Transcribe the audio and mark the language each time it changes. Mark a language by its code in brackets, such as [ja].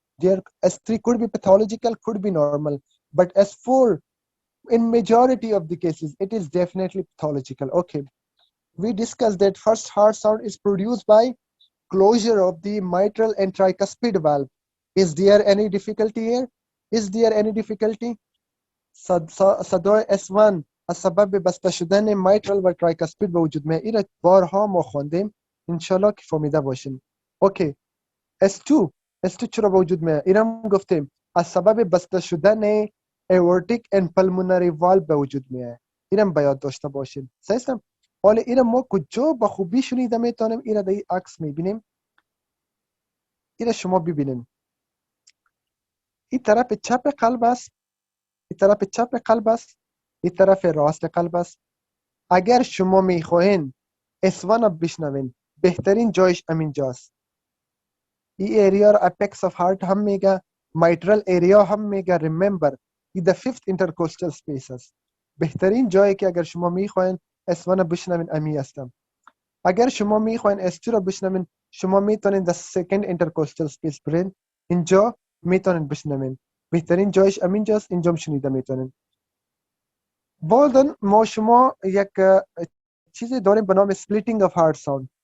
[en] There S3 could be pathological, could be normal, but S4 in majority of the cases it is definitely pathological, okay? We discussed that first heart sound is produced by closure of the mitral and tricuspid valve. Is there any difficulty here? Is there any difficulty? [fa] صدای S1 از سبب بسته شدن mitral و tricuspid به وجود میاد. این بارها ما خوندیم، انشالله که فهمیده باشین. اوکی. S2 چرا به وجود میاد؟ این هم گفتیم از سبب بسته شدن aortic and pulmonary valve به وجود میاد. این هم باید داشته باشین. صحیح؟ حالا این ما کجا به خوبی شنیده میتونیم؟ این در این عکس میبینیم. این شما ببینین. این طرف چپ قلب است، این طرف چپ قلب است، این طرف راست قلب است. اگر شما میخواین S1 رو بشنوین، بهترین جایش همین جاست. این ایریا رو اپکس آف هارت هم میگه، mitral ایریا هم میگه. ریممبر این the fifth intercostal space است. بهترین جایی که اگر شما میخواین S1 رو بشنوین امی هستم. اگر شما میخواین S2 رو بشنوین، شما میتونین the second intercostal space برین، اینجا میتونین بشنوین. بهترین جایش همین جاست، اینجا شنیده میتونین. بعدن ما شما یک چیزی داریم به نام splitting of heart sound.